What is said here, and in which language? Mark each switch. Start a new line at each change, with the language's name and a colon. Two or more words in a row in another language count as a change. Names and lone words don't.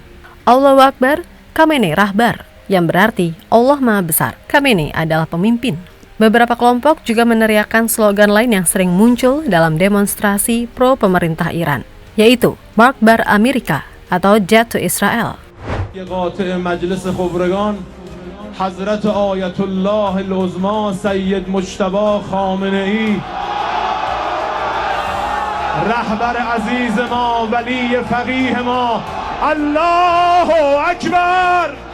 Arabic: الله أكبر,
Indonesian: Khamenei Rahbar, yang berarti Allah Maha Besar. Khamenei adalah pemimpin. Beberapa kelompok juga meneriakkan slogan lain yang sering muncul dalam demonstrasi pro pemerintah Iran, yaitu
Persian: مرگ بر آمریکا
Indonesian: atau
English: Death to Israel.
Persian: قاطع مجلس خبرگان حضرت آیت الله العظما سید مجتبی خامنه ای رهبر عزیز ما ولی فقیه ما.
Arabic: الله اکبر.